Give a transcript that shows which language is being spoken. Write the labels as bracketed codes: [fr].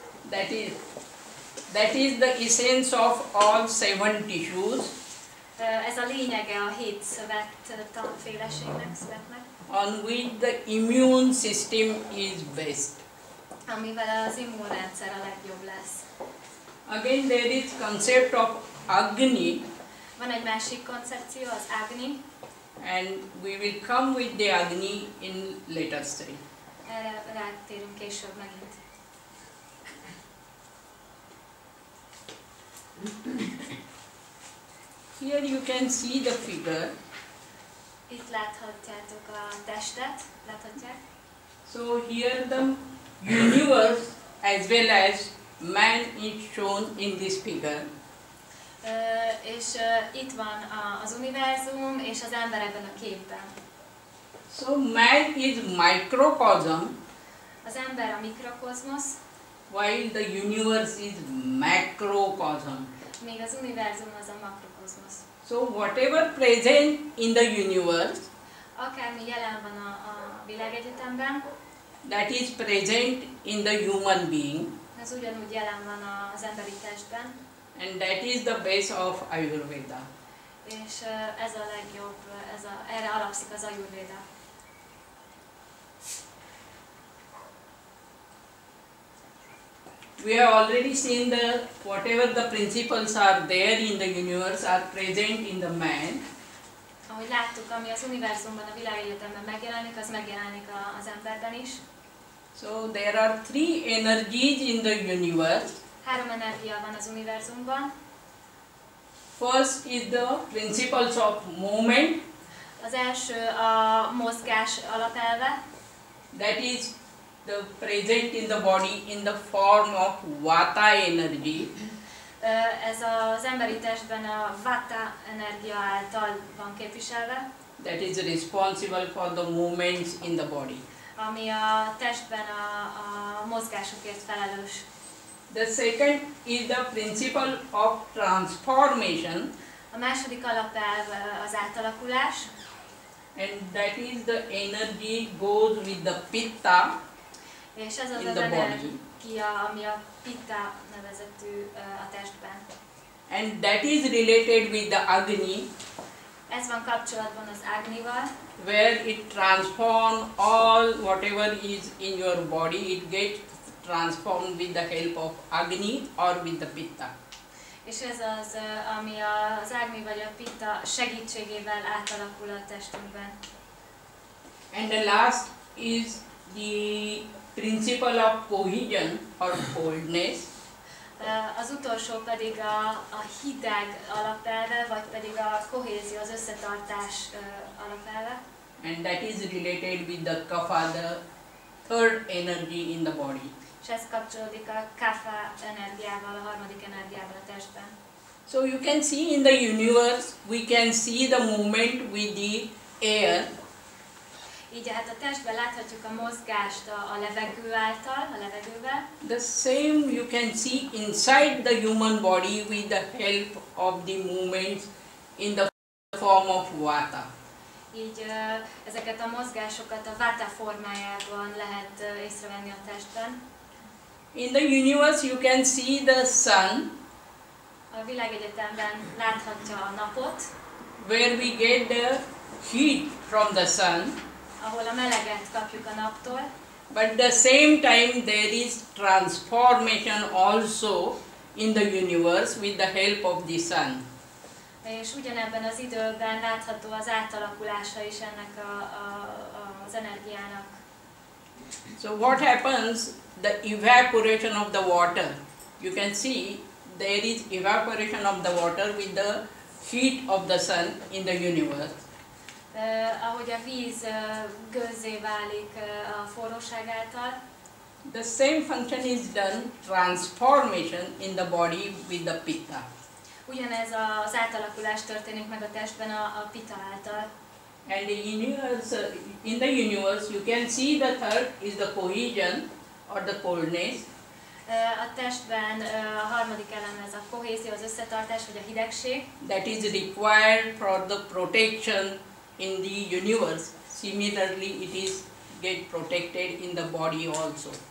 [en] That is the essence of all 7 tissues. [hu] Ez a lényege a 7 szövetféleségnek, szövetnek. [en] On which the immune system is based. [hu] Amivel az immunrendszer a legjobb lesz. [en] Again there is concept of Agni. [hu] Van egy másik koncepció, az Agni. [en] And we will come with the Agni in later stage. [hu] Erre rátérünk később megint. [en] Here you can see the figure. [hu] Itt láthatjátok a testet, láthatják. [en] So here the universe as well as man is shown in this figure. [hu] És itt van az univerzum és az ember ebben a képben. [en] So man is microcosm. [hu] Az ember a mikrokozmosz, [en] While the universe is macrocosm. [hu] míg az univerzum az a makrokozmosz. [en] So whatever present in the universe, [hu] Akármi jelen van a világegyetemben, [en] that is present in the human being, [hu] ez ugyanúgy jelen van az emberi testben, [en] and that is the base of Ayurveda. [hu] és ez a legjobb, erre alapszik az Ajurvéda. [en] We have already seen that whatever the principles are there in the universe are present in the man. [hu] Ahogy láttuk, ami az univerzumban, a világegyetemben megjelenik, az megjelenik az emberben is. [en] So there are 3 energies in the universe. [hu] 3 energia van az univerzumban. [en] First is the principles of movement. [hu] Az első a mozgás alapelve. [en] That is the present in the body in the form of vata energy. [hu] Ez az emberi testben a vata energia által van képviselve. [en] That is responsible for the movements in the body. [hu] Ami a testben a mozgásokért felelős. [en] The second is the principle of transformation. [hu] A második alapelv az átalakulás. [en] And that is the energy goes with the pitta. [hu] És ez az [en] In [hu] az [en] the body. [hu] energia, ami a pitta nevezetű a testben. [en] And that is related with the Agni, [hu] Ez van kapcsolatban az Agnival, [en] where it transforms all whatever is in your body, it gets transformed with the help of Agni or with the Pitta. [hu] és ez az, ami az Agni vagy a pitta segítségével átalakul a testünkben. [en] And the last is the principle of cohesion or coldness. [hu] Az utolsó pedig a hideg alapelve, vagy pedig a kohézió, az összetartás alapelve. [en] And that is related with the kapha, the third energy in the body. [hu] És ez kapcsolódik a kapha energiával, a harmadik energiával a testben. [en] So you can see in the universe, we can see the movement with the air. [hu] Így hát a testben láthatjuk a mozgást a levegő által, a levegővel. [en] The same you can see inside the human body with the help of the movements in the form of vata. [hu] Így ezeket a mozgásokat a vata formájában lehet észrevenni a testben. [en] In the universe you can see the sun. [hu] A világegyetemben láthatja a napot, [en] where we get the heat from the sun. [hu] Ahol a meleget kapjuk a naptól. [en] But at the same time there is transformation also in the universe with the help of the sun. [hu] És ugyanebben az időben látható az átalakulása is ennek az energiának. [en] So what happens? The evaporation of the water. You can see there is evaporation of the water with the heat of the sun in the universe. [hu] Ahogy a víz gőzzé válik a forróság által. [en] The same function is done, transformation in the body with the pitta. [hu] Ugyanez az átalakulás történik meg a testben a pitta által. [en] And in the universe you can see the third is the cohesion or the coldness. [hu] A testben a harmadik elem ez a kohézió, az összetartás vagy a hidegség. [en] That is required for the protection in the universe. Similarly, it is get protected in the body also.